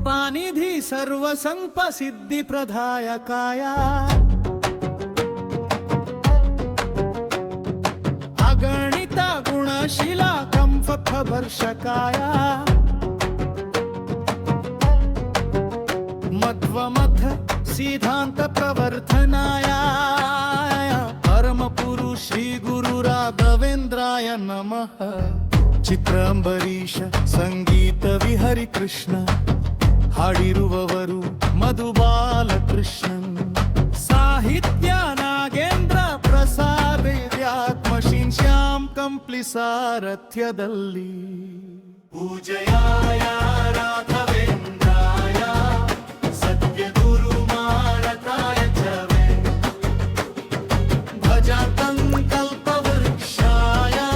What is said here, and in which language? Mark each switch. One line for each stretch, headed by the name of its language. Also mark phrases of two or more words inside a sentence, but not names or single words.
Sanskrit: कृपानिधि सर्वसंपसिद्धिप्रदायकाय अगणित गुणशीला कंफकवर्षकाय मध्वमथ सिद्धांत प्रवर्धनाय परम पुरुष श्री गुरु राघवेंद्राय नमः।
Kannada: ಚಿತ್ರಾಂಬರೀಷ ಸಂಗೀತ ವಿಹರಿ ಕೃಷ್ಣ ಹಾಡಿರುವವರು ಮಧುಬಾಲಕೃಷ್ಣನ್ ಸಾಹಿತ್ಯ ನಾಗೇಂದ್ರ ಪ್ರಸಾದ್ ವೇದ್ಯಾತ್ಮಶೀನ್ ಶ್ಯಾಮ್ ಕಂಪ್ಲಿ ಸಾರಥ್ಯದಲ್ಲಿ
Sanskrit: ಪೂಜಯಾಯ ರಾಘವೇಂದ್ರಾಯ ಸತ್ಯ ಗುರು ಮಾರತಾಯ ಚವೆ ಭಜತಂ ಕಲ್ಪವೃಕ್ಷಾಯ